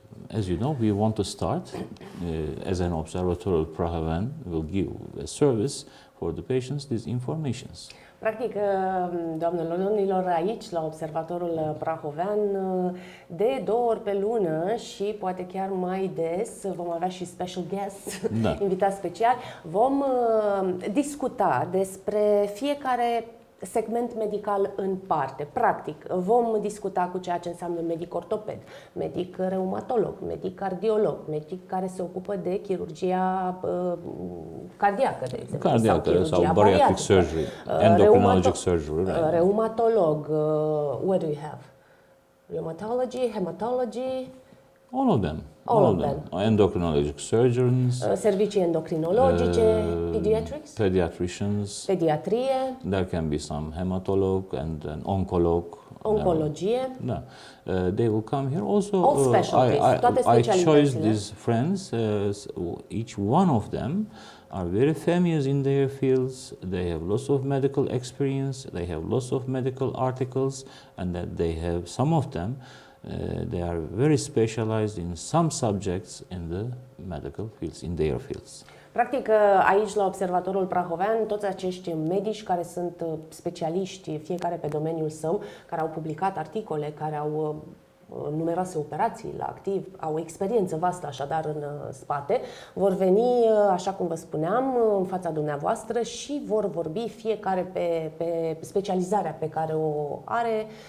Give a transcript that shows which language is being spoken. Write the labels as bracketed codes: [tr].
[en] As you know, we want to start as an Observatorul Prahovean will give a service for the patients these informations. [ro] Practic, doamnelor, domnilor, aici, la Observatorul Prahovean, de 2 ori pe lună și poate chiar mai des, vom avea și [en] special guests, [ro] Da. invitați speciali, vom discuta despre fiecare segment medical în parte. Practic, vom discuta cu ceea ce înseamnă medic ortoped, medic reumatolog, medic cardiolog, medic care se ocupă de chirurgia cardiacă, de exemplu, Cardiacă sau [en] bariatric surgery, endocrinologic surgery. Right. Reumatolog, what do you have? Rheumatology, hematology, All of them. All of them. Endocrinologic surgeons, [ro] servicii endocrinologice, pediatrics, [en] pediatricians. [ro] pediatrie, [en] There can be some hematolog and an oncolog. [ro] oncologie. [en] No. They will come here. Also, All specialties, toate I chose [ro] specialitățile. [en] these friends. Each one of them are very famous in their fields. They have lots of medical experience. They have lots of medical articles, and that they have some of them. They are very specialized in some subjects in the medical fields, in their fields. [ro] Practic, aici la Observatorul Prahovean, toți acești medici care sunt specialiști, fiecare pe domeniul său, care au publicat articole, care au numeroase operații la activ, au experiență vastă așadar în spate, vor veni, așa cum vă spuneam, în fața dumneavoastră și vor vorbi fiecare pe specializarea pe care o are.